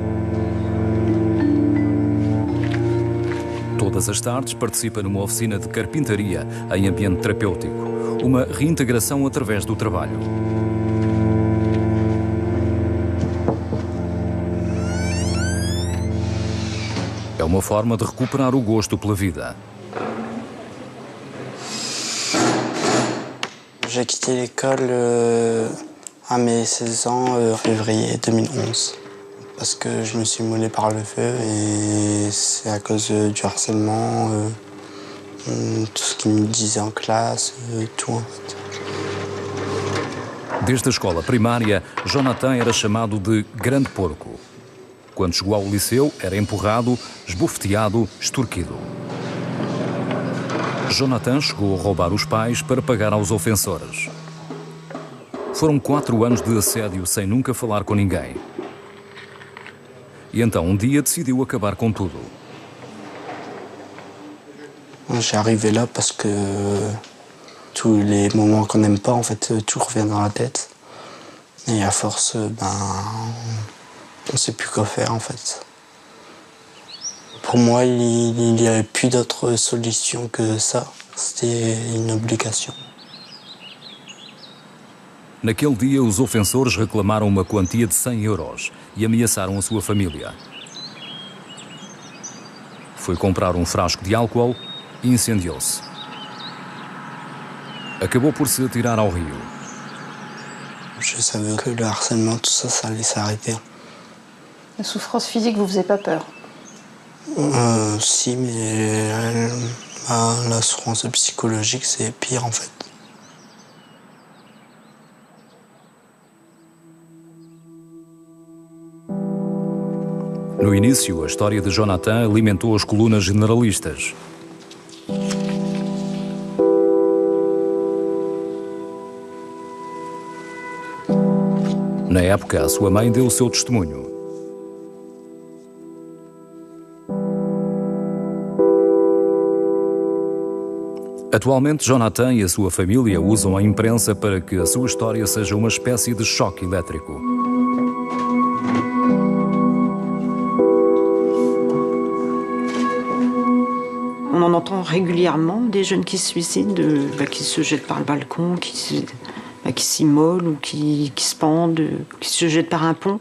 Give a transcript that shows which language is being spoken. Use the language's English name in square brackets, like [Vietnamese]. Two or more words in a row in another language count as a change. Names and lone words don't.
[Portuguese] Todas as tardes participa numa oficina de carpintaria em ambiente terapêutico, uma reintegração através do trabalho. É uma forma de recuperar o gosto pela vida. [French] J'ai quitté l'école à mes 16 ans, février 2011. Parce que je me suis moulé par le feu et c'est à cause du harcèlement, tout ce qu'ils me disaient en classe, tout en fait. [Portuguese] Desde a escola primária, Jonathan era chamado de Grande Porco. Quando chegou ao liceu, era empurrado, esbofeteado, extorquido. Jonathan chegou a roubar os pais para pagar aos ofensores. Foram 4 anos de assédio sem nunca falar com ninguém. E então, um dia, decidiu acabar com tudo. [French] J'ai arrivé là parce que tous les moments qu'on n'aime pas, en fait, tout revient dans la tête. Et à force, on ne sait plus quoi faire, en fait. Pour moi, il n'y avait plus d'autre solution que ça. C'était une obligation. [Portuguese] Naquele dia, os ofensores reclamaram uma quantia de 100 euros e ameaçaram a sua família. Foi comprar um frasco de álcool e incendiou-se. Acabou por se atirar ao rio. [French] Je savais que le harcèlement, tout ça, ça allait s'arrêter. La souffrance physique vous faisait pas peur? Si, mais la souffrance psychologique, c'est pire, en fait. [Portuguese] No início, a história de Jonathan alimentou as colunas generalistas. Na época, a sua mãe deu o seu testemunho. Atualmente, Jonathan e a sua família usam a imprensa para que a sua história seja uma espécie de choque elétrico. [French] On en entend régulièrement des jeunes qui se suicident, qui se jettent par le balcon, qui s'immolent ou qui se pendent, qui se jettent par un pont.